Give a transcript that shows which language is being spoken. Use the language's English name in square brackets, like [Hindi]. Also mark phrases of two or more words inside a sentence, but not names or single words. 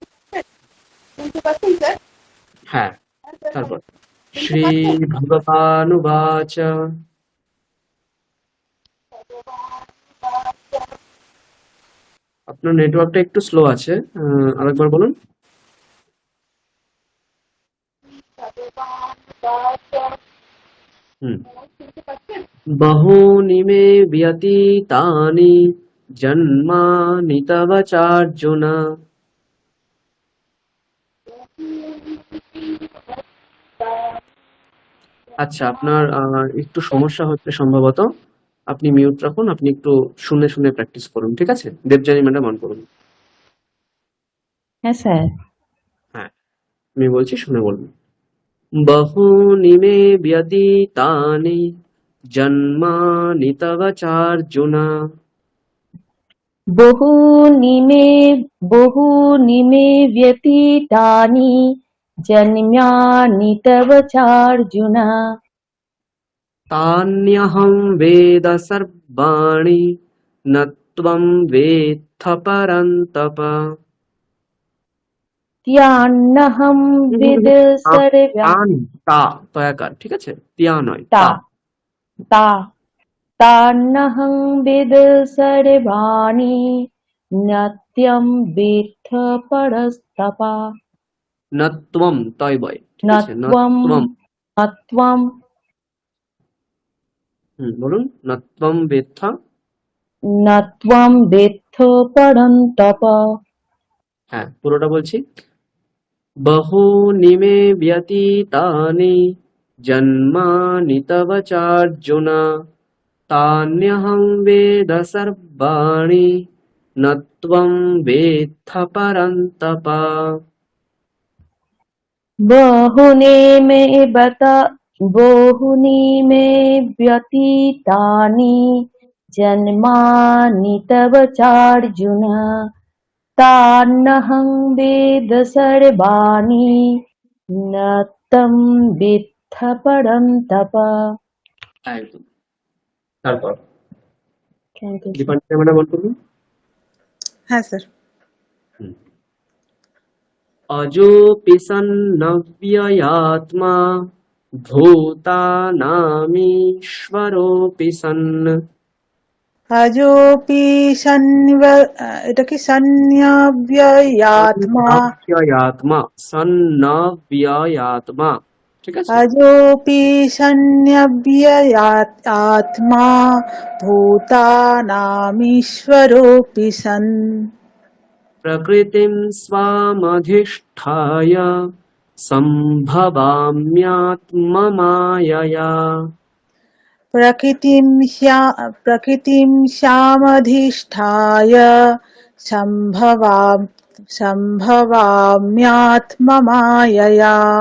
[Bangla] হ্যাঁ। তারপর [Sanskrit] श्री भगवानुवाच [Bangla] আপনার নেটওয়ার্কটা একটু স্লো আছে, আরেকবার বলুন। [Sanskrit] बहूनि मे व्यतीतानि जन्मानि तव चार्जुन [Bangla] আচ্ছা, আপনার একটু সমস্যা হচ্ছে সম্ভবত। আপনি মিউট রাখুন, আপনি একটু শুনে শুনে প্র্যাকটিস করুন, ঠিক আছে? দেবযানী ম্যাডাম অন করুন। হ্যাঁ স্যার। হ্যাঁ, আমি বলছি, শুনে বলুন। [Sanskrit] बहूनि मे व्यतीतानि जन्मानि तव चार्जुन बहूनि मे व्यतीतानि जन्मानि तव चार्जुन तान्यहं वेद सर्वाणि न त्वं वेत्थ परन्तप त्यान्नहम वेद सर्वाणि [Bangla] তা তয়াকার, ঠিক আছে? তিয়া নয়, [Sanskrit] তা তা। ता तान्नहं वेद सर्वाणि नत्यम वेत्थ परस्तपा [Bangla] নত্বম তয় বয়, ঠিক আছে? [Sanskrit] নত্বম নত্বম। নত্বম বলুন। नत्वम वेत्थ नत्वम वेत्थ परन्तप [Bangla] হ্যাঁ, পুরোটা বলছি। [Sanskrit] बहूनि मे व्यतीतानि जन्मानि तव चार्जुन तान्यहं वेद सर्वाणि न त्वं वेत्थ परन्तप बहूनि मे व्यतीतानि जन्मानि तव चार्जुन तान्नहं वेद सर्वाणि नत्यम वेत्थ परन्तप। [Bangla] একদম। তারপর [English] thank you. [Bangla] দীপান্বিতা ম্যাডাম বল করুন। হ্যাঁ স্যার। [Sanskrit] अजोऽपि सन्नव्ययात्मा भूतानामीश्वरोऽपि सन्। [Bangla] আজোপি এটা কি সন্ন্যব্যয়াত্মা [Sanskrit] सन्नव्ययात्मा, सन्नव्ययात्मा, [Bangla] ঠিক আছে। [Sanskrit] अजोपि सन्न्यव्ययात्मा भूतानामीश्वरोऽपि सन् प्रकृतिं स्वामधिष्ठाय सम्भवाम्यात्ममायया। प्रकृतिं श्यामधिष्ठाय सम्भवाम्यात्ममायया